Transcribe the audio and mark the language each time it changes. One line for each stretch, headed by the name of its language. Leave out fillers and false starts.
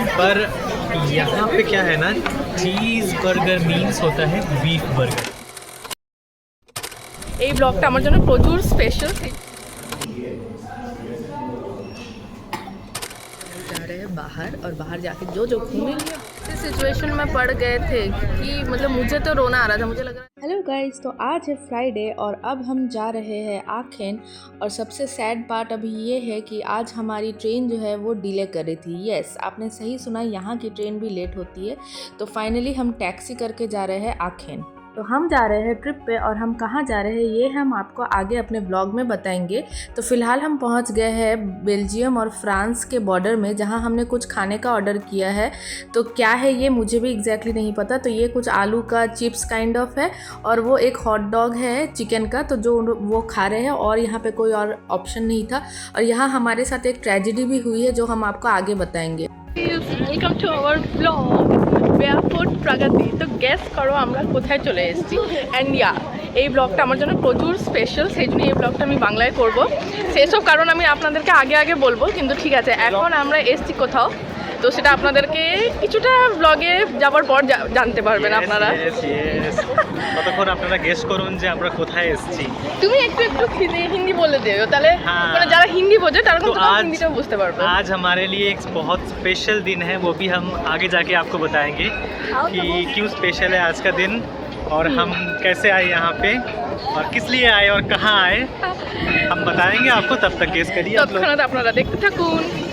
Hindi: पर यहाँ पे क्या है ना, चीज़ बर्गर मीन्स होता है बीफ बर्गर।
Bangla: এই ব্লগটা আমার জন্য প্রচুর স্পেশাল।
Hindi: जा रहे हैं बाहर और बाहर जाके जो घूमेंगे। इस सिचुएशन में पड़ गए थे कि मतलब मुझे तो रोना आ रहा था, मुझे लग रहा है। हेलो गाइस, तो आज है फ्राइडे और अब हम जा रहे हैं आखेन। और सबसे सैड पार्ट अभी ये है कि आज हमारी ट्रेन जो है वो डिले कर रही थी। यस, आपने सही सुना, यहाँ की ट्रेन भी लेट होती है। तो फाइनली हम टैक्सी करके जा रहे हैं आखेन। तो हम जा रहे हैं ट्रिप पे और हम कहाँ जा रहे हैं ये हम आपको आगे अपने ब्लॉग में बताएंगे। तो फ़िलहाल हम पहुँच गए हैं बेल्जियम और फ्रांस के बॉर्डर में, जहाँ हमने कुछ खाने का ऑर्डर किया है। तो क्या है ये मुझे भी एग्जैक्टली नहीं पता। तो ये कुछ आलू का चिप्स काइंड ऑफ है और वो एक हॉट डॉग है चिकन का, तो जो वो खा रहे हैं। और यहाँ पे कोई और ऑप्शन नहीं था। और यहाँ हमारे साथ एक ट्रेजेडी भी हुई है जो हम आपको आगे बताएंगे।
English: Welcome to our blog barefoot Pragati.
Bangla: তো গেস করো আমরা কোথায় চলে এসেছি। অ্যান্ড এই ব্লগটা আমার জন্য প্রচুর স্পেশাল, সেই জন্য এই ব্লগটা আমি বাংলায় করব। সেসব কারণ আমি আপনাদেরকে আগে বলবো, কিন্তু ঠিক আছে, এখন আমরা এসেছি কোথাও, তো সেটা আপনাদেরকে কিছুটা ব্লগে যাওয়ার পর জানতে পারবেন আপনারা। ততক্ষণ আপনারা গেস করুন যে আমরা কোথায় এসেছি। তুমি একটু হিন্দি বলে দিও, তাহলে মানে যারা হিন্দি বোঝে তারা কিন্তু হিন্দিটাও বুঝতে পারবে।
Hindi: आज हमारे लिए एक बहुत स्पेशल दिन है, वो भी हम आगे जाके आपको बताएंगे कि क्यों स्पेशल है आज का दिन और हम कैसे आए यहाँ पे और किस लिए आए और कहाँ आए, हम बताएंगे आपको। तब तक गेस करिए आप लोग।
Bangla: তৎক্ষণাৎ আপনারা দেখতে থাকুন।